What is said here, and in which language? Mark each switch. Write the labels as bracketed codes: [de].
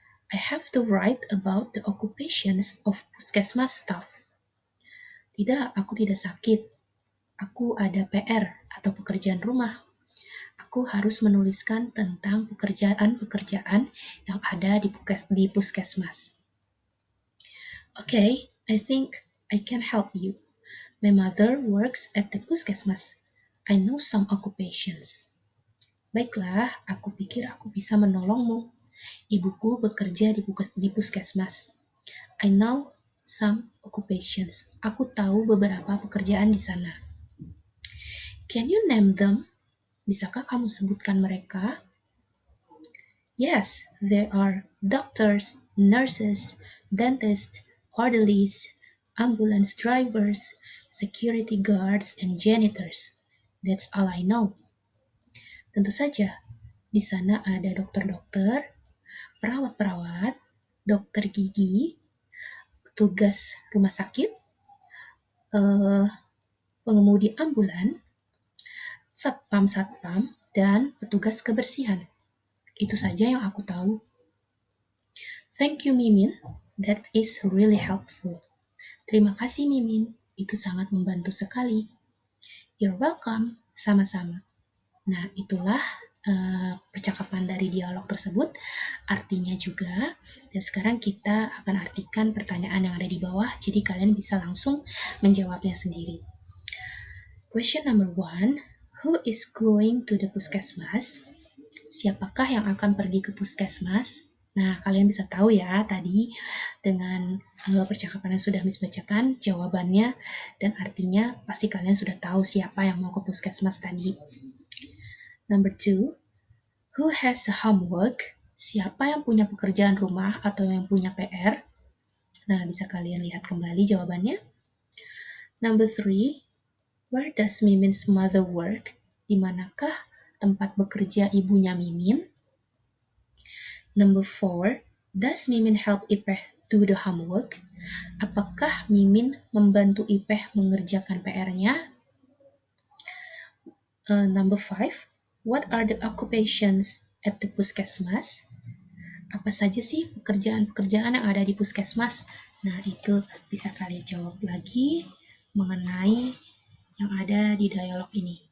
[en] I have to write about the occupations of puskesmas staff. [id] Tidak, aku tidak sakit. Aku ada PR atau pekerjaan rumah. Aku harus menuliskan tentang pekerjaan-pekerjaan yang ada di puskesmas. [en] Okay, I think I can help you. My mother works at the puskesmas. I know some occupations. [id] Baiklah, aku pikir aku bisa menolongmu. Ibuku bekerja di puskesmas. [en] I know some occupations. [id] Aku tahu beberapa pekerjaan di sana. Can you name them? Bisakah kamu sebutkan mereka? [en] Yes, there are doctors, nurses, dentists, orderlies, ambulance drivers, security guards, and janitors. [id] That's all I know. Tentu saja, di sana ada dokter-dokter, perawat-perawat, dokter gigi, petugas rumah sakit, pengemudi ambulan, satpam-satpam, dan petugas kebersihan. Itu saja yang aku tahu. Thank you, Mimin. [en] That is really helpful. Terima kasih, Mimin. [id] Itu sangat membantu sekali. You're welcome. Sama-sama. Nah, itulah percakapan dari dialog tersebut, artinya juga. Dan sekarang kita akan artikan pertanyaan yang ada di bawah, jadi kalian bisa langsung menjawabnya sendiri. [en] Question number 1, who is going to the puskesmas? [id] Siapakah yang akan pergi ke puskesmas? Nah, kalian bisa tahu ya tadi dengan percakapan yang sudah Miss bacakan, jawabannya dan artinya pasti kalian sudah tahu siapa yang mau ke puskesmas tadi. [en] Number 2, who has a homework? [id] Siapa yang punya pekerjaan rumah atau yang punya PR? Nah, bisa kalian lihat kembali jawabannya. [en] Number 3, where does Mimin's mother work? [id] Di manakah tempat bekerja ibunya Mimin? [en] Number 4, does Mimin help Ipeh do the homework? [id] Apakah Mimin membantu Ipeh mengerjakan PR-nya? [en] Number 5, what are the occupations at the puskesmas? [id] Apa saja sih pekerjaan-pekerjaan yang ada di puskesmas? Nah, itu bisa kalian jawab lagi mengenai yang ada di dialog ini.